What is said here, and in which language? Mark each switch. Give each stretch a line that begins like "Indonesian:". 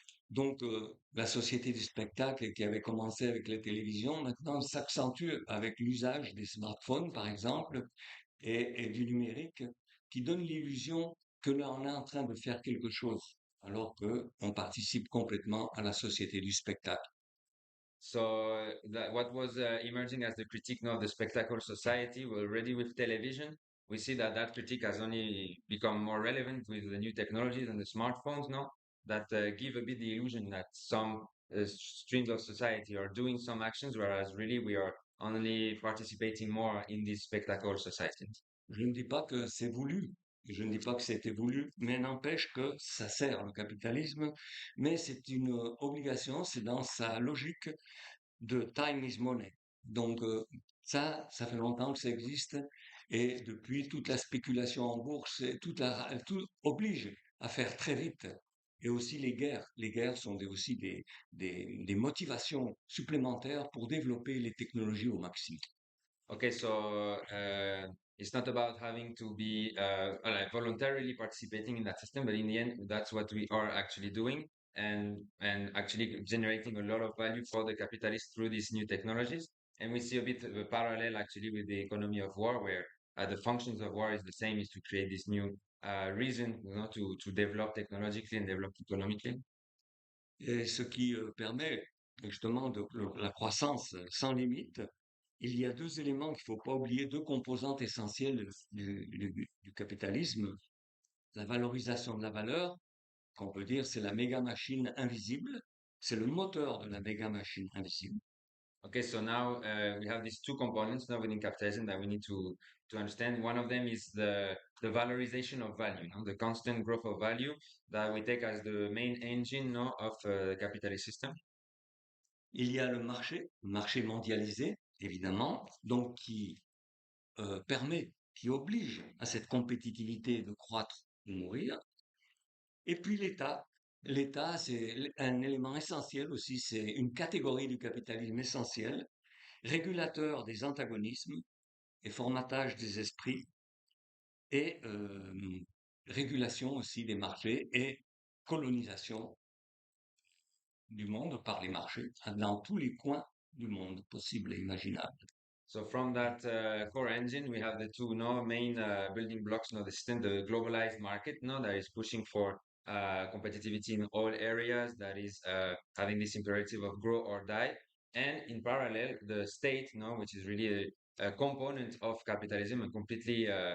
French: Donc, la société du spectacle qui avait commencé avec la télévision, maintenant s'accentue avec l'usage des smartphones, par exemple, et du numérique, qui donne l'illusion que là, on est en train de faire quelque chose, alors que on participe complètement à la société du spectacle.
English: So what was emerging as the critique now of the spectacle society, well, already with television, we see that that critique has only become more relevant with the new technologies and the smartphones now that give a bit the illusion that some streams of society are doing some actions, whereas really we are only participating more in this spectacle society.
French: Je ne dis pas que c'est voulu, je ne dis pas que c'était voulu, mais n'empêche que ça sert le capitalisme, mais c'est une obligation, c'est dans sa logique de
English: time is money.
French: Donc ça fait longtemps que ça existe et depuis toute la spéculation en bourse, tout oblige à faire très vite. et aussi les guerres. Les guerres sont aussi des motivations supplémentaires pour développer les technologies au maximum.
English: Okay, so it's not about having to be like voluntarily participating in that system, but in the end, that's what we are actually doing, and actually generating a lot of value for the capitalists through these new technologies. And we see a bit of a parallel actually with the economy of war, where the functions of war is the same, is to create this new reason, you know, to develop technologically and develop economically.
French: Et ce qui permet justement la croissance sans limite. Il y a deux éléments qu'il ne faut pas oublier, deux composantes essentielles du capitalisme. La valorisation de la valeur, qu'on peut dire c'est la méga machine invisible, c'est le moteur de la méga machine invisible.
English: Okay, so now we have these two components now within capitalism that we need to understand. One of them is the valorization of value, no? The constant growth of value that we take as the main engine, no, of the capitalist system.
French: Il y a le marché mondialisé, évidemment, donc qui permet, qui oblige à cette compétitivité de croître, de mourir. Et puis l'État. L'État, c'est un élément essentiel aussi, c'est une catégorie du capitalisme essentiel, régulateur des antagonismes et formatage des esprits, et régulation aussi des marchés et colonisation du monde par les marchés dans tous les coins du monde possible et imaginable.
English: So from that core engine, we have the two no main building blocks, no, the system, the globalized market, no, that is pushing for competitivity in all areas, that is having this imperative of grow or die, and in parallel, the state, no, which is really a component of capitalism, a completely